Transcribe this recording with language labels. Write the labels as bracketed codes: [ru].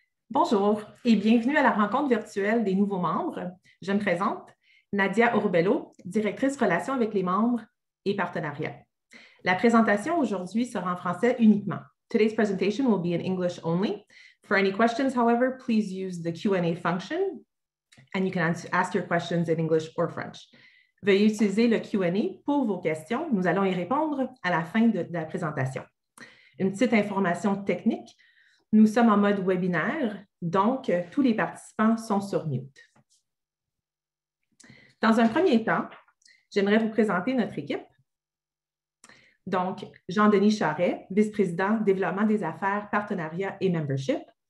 [fr] Bonjour et bienvenue à la rencontre virtuelle des nouveaux membres. Je me présente, Nadia Orbello, directrice relations avec les membres et partenariats. La présentation aujourd'hui sera en français uniquement. [en] Today's presentation will be in English only. For any questions, however, please use the Q&A function and you can ask your questions in English or French. [fr] Veuillez utiliser le Q&A pour vos questions. Nous allons y répondre à la fin de la présentation. Une petite information technique. Nous sommes en mode webinaire, donc tous les participants sont sur mute. Dans un premier temps, j'aimerais vous présenter notre équipe. Donc, Jean-Denis Charret, vice-président développement des affaires, partenariat et membership.